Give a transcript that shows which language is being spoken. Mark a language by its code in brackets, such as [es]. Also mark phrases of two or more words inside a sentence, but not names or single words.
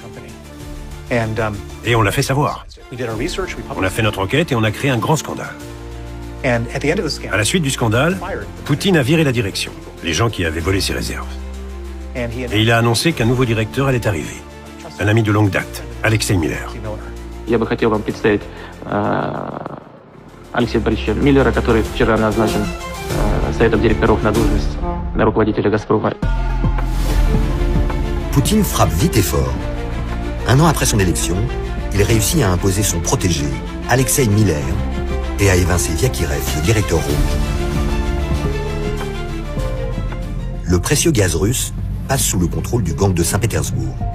[fr] Et on l'a fait savoir. On a fait notre enquête et on a créé un grand scandale. À la suite du scandale, Poutine a viré la direction, les gens qui avaient volé ses réserves. Et il a annoncé qu'un nouveau directeur allait arriver, un ami de longue date, Alexei Miller. [ru] Я бы хотел вам представить Алексея Борисовича Миллера, который вчера назначен Советом директоров на должность руководителя «Газпрома». [fr] Poutine frappe vite et fort. Un an après son élection, il réussit à imposer son protégé, Alexei Miller, et à évincer Vyakirev, le directeur rouge. Le précieux gaz russe passe sous le contrôle du gang de Saint-Pétersbourg.